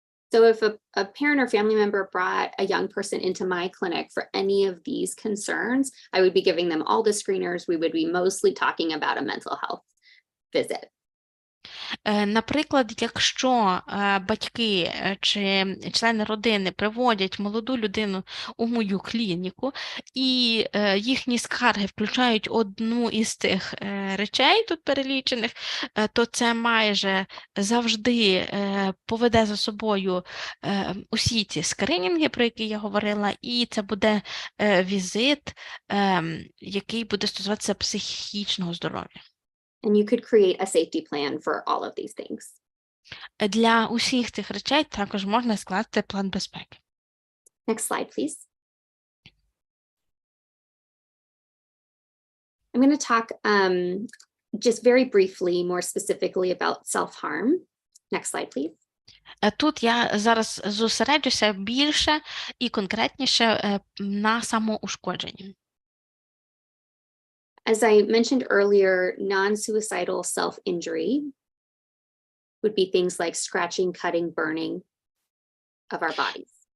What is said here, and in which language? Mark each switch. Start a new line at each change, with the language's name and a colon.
English: So if a parent or family member brought a young person into my clinic for any of these concerns, I would be giving them all the screeners. We would be mostly talking about a mental health visit.
Ukrainian: Наприклад, якщо батьки чи члени родини приводять молоду людину у мою клініку, і їхні скарги включають одну із цих речей тут перелічених, то це майже завжди поведе за собою усі ці скринінги, про які я говорила, і це буде візит, який буде стосуватися психічного здоров'я.
English: And you could create a safety plan for all of these things.
Ukrainian: Для усіх цих речей також можна скласти план безпеки.
English: Next slide, please. I'm going to talk just very briefly, more specifically about self-harm. Next slide, please.
Ukrainian: Тут я зараз зосереджуся більше і конкретніше на самоушкодженні.
English: As I mentioned earlier, non-suicidal self-injury would be things like scratching, cutting, burning of our bodies.